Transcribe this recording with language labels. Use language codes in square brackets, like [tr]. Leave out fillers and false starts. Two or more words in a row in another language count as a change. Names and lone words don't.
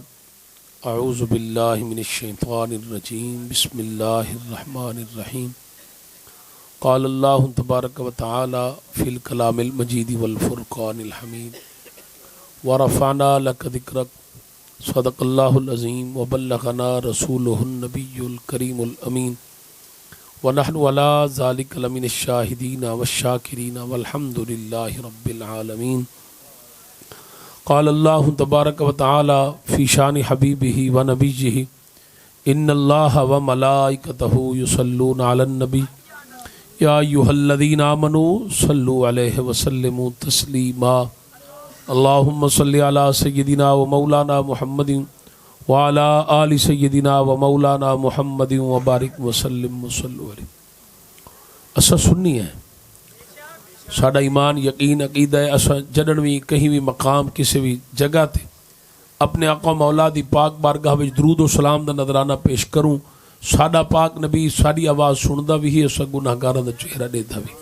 [ar] أعوذ بالله من الشيطان الرجيم بسم الله الرحمن الرحيم قال الله تبارك وتعالى في الكلام المجيد والفرقان الحميد ورفعنا لك ذكرك صدق الله العظيم وبلغنا رسوله النبي الكريم الأمين ونحن على ذلك لمن الشاهدين والشاكرين والحمد لله رب العالمين. قال الله تبارك وتعالى في شأن حبيبه ونبيه إن الله وملائكته يصلون على النبي يا أيها الذين آمنوا صلوا عليه وسلموا تسليما. اللهم صل على سيدنا ومولانا محمد وعلى آل سيدنا ومولانا محمد وبارك وسلم وصلوا عليه. [skr] असा सुन्नी है, साडा ईमान यकीन अकीदा है। असा जडन भी कहीं भी मकाम किसी भी जगह ते अपने आका मौला दी पाक बारगाह विच दरूद व सलाम दा नजराना पेश करूँ, साडा पाक नबी साडी आवाज़ सुनदा भी है, असा गुनाहगारां दा चेहरा देखदा भी।